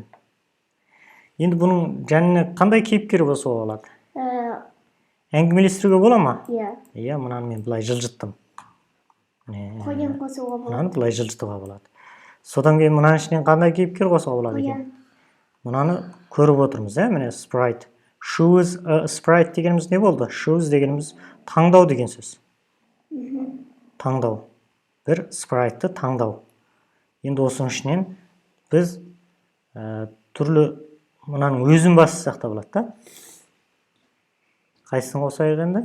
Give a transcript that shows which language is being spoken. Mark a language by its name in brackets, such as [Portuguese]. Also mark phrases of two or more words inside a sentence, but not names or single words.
[Kazakh] Енді бұның жанына қандай кейіпкер болса болады? Әңгімелестіруге бола ма? Иә. Иә, мұнаны мен былай жылжыттым. Қоян қосуға болады. Мұнаны былай жылжытуға болады. Содан кейін мұнаның ішінен қандай кейіпкер қосуға болады екен? Мұнаны көріп отырмыз, міне sprite. [English] Choose a sprite [Kazakh] дегеніміз не болды? Choose дегеніміз таңдау деген сөз. Таңдау. Бір sprite'ты таңдау. Енді осының ішінен біз түрлі мұнаның өзін бассақ та болады, да? Қайсысын қосайық енді?